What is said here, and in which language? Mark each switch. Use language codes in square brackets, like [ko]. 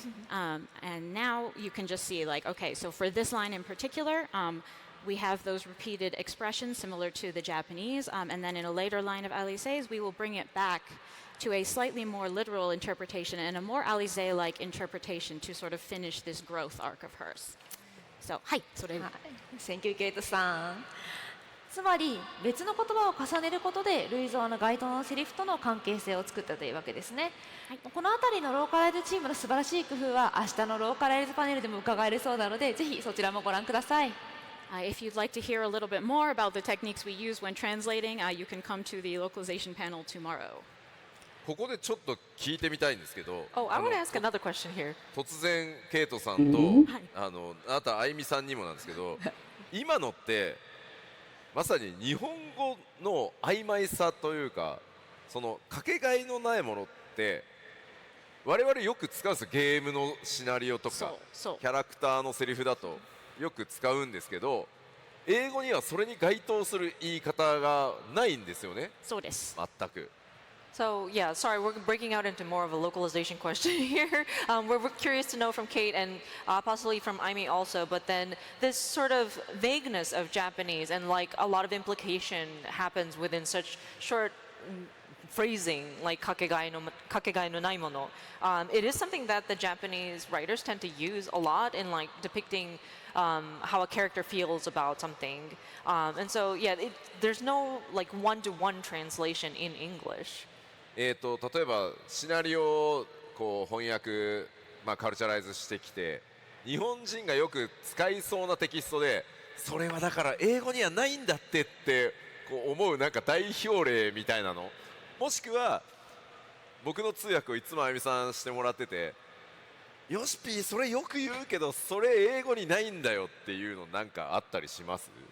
[en] And now you can just see, like, okay, so for this line in particular, we have those repeated expressions similar to the Japanese, and then in a later line of Alize's, we will bring it back to a slightly more literal interpretation and a more Alize-like interpretation to sort of finish this growth arc of hers. So, [ja] はい、それ。 [en] Thank you, [ja] ケイトさん。つまり別の言葉を重ねることでルイゾアの該当のセリフとの関係性を作ったというわけですね。この辺りのローカライズチームの素晴らしい工夫は明日のローカライズパネルでも伺えるそうなので、ぜひそちらもご覧ください。 [en] If you'd like to hear a little bit more about the techniques we use when translating, you can come to the localization panel tomorrow. [ja] ここでちょっと聞いてみたいんですけど、 [en] Oh, I want to ask another question here. [ja] 突然ケイトさんと、あなたあゆみさんにもなんですけど、今のってまさに日本語の曖昧さというか、そのかけがえのないものって我々よく使うんですよ。ゲームのシナリオとかキャラクターのセリフだとよく使うんですけど、英語にはそれに該当する言い方がないんですよね。そうです。全く。 [en] So yeah, sorry, we're breaking out into more of a localization question here. We're curious to know from Kate and possibly from Aimee also, but then this sort of vagueness of Japanese and like a lot of implication happens within such short phrasing like [ja] kakegai no nai mono. [en] It is something that the Japanese writers tend to use a lot in like depicting how a character feels about something. And so yeah, there's no like one-to-one translation in English. [ja] 例えばシナリオをこう翻訳、カルチャライズしてきて日本人がよく使いそうなテキストでそれはだから英語にはないんだってこう思うなんか代表例みたいなのもしくは僕の通訳をいつもあゆみさんしてもらっててよしぴーそれよく言うけどそれ英語にないんだよっていうのなんかあったりします？